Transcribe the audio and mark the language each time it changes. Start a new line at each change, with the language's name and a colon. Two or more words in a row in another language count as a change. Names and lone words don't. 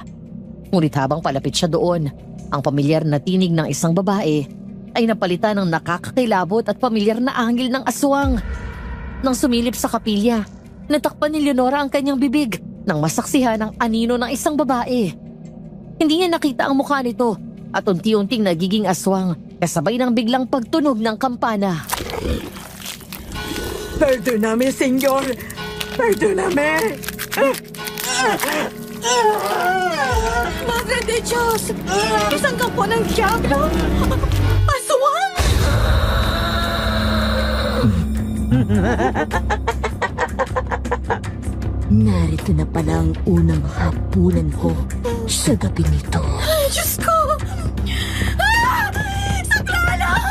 Filipino: Ngunit habang palapit siya doon, ang pamilyar na tinig ng isang babae ay napalitan ng nakakakilabot at pamilyar na anghel ng aswang. Nang sumilip sa kapilya, natakpan ni Leonora ang kanyang bibig nang masaksihan ang anino ng isang babae. Hindi niya nakita ang mukha nito at unti-unting nagiging aswang kasabay ng biglang pagtunog ng kampana.
Spanish: Perdóname, Señor. Perdóname. Madre de Diyos!
Filipino: Isang kampo ng diablo! Aswang! Narito na pala ang unang hapunan ko sa gabi nito. Ay, Diyos ko! Saklalo!